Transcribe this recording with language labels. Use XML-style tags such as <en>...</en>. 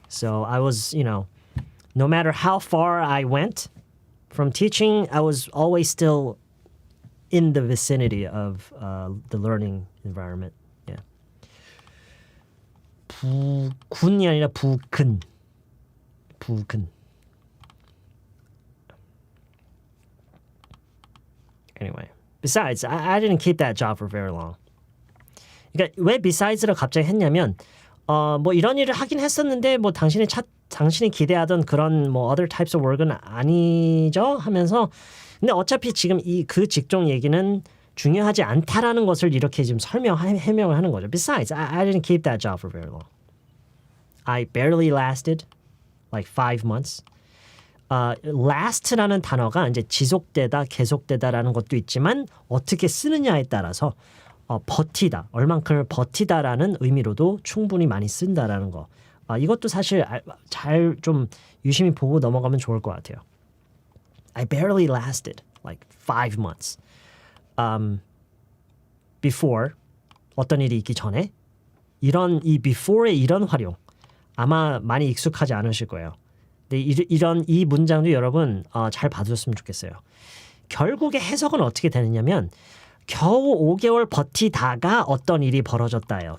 <en>So I was, no matter how far I went from teaching, I was always still in the vicinity of the learning environment. Yeah.</en> <ko>부근이 아니라 부근.</ko> <en>Anyway, besides, I didn't keep that job for very long.</en> <ko>그러니까 왜 beside스를 갑자기 했냐면 뭐 이런 일을 하긴 했었는데 뭐 당신이 기대하던 그런 뭐 other types of work은 아니죠 하면서 근데 어차피 지금 그 직종 얘기는 중요하지 않다라는 것을 이렇게 지금 해명을 하는 거죠.</ko> <en>Besides, I didn't keep that job for very long. I barely lasted like 5 months.</en> <ko>last라는 단어가 이제 지속되다, 계속되다라는 것도 있지만 어떻게 쓰느냐에 따라서 버티다, 얼만큼 버티다라는 의미로도 충분히 많이 쓴다라는 거. 이것도 사실 잘 좀 유심히 보고 넘어가면 좋을 것 같아요.</ko> <en>I barely lasted like 5 months.</en> <ko>Before 어떤 일이 있기 전에 이 before의 이런 활용 아마 많이 익숙하지 않으실 거예요. 근데 이 문장도 여러분 잘 봐주셨으면 좋겠어요. 결국에 해석은 어떻게 되느냐면 겨우 5개월 버티다가 어떤 일이 벌어졌다예요.</ko>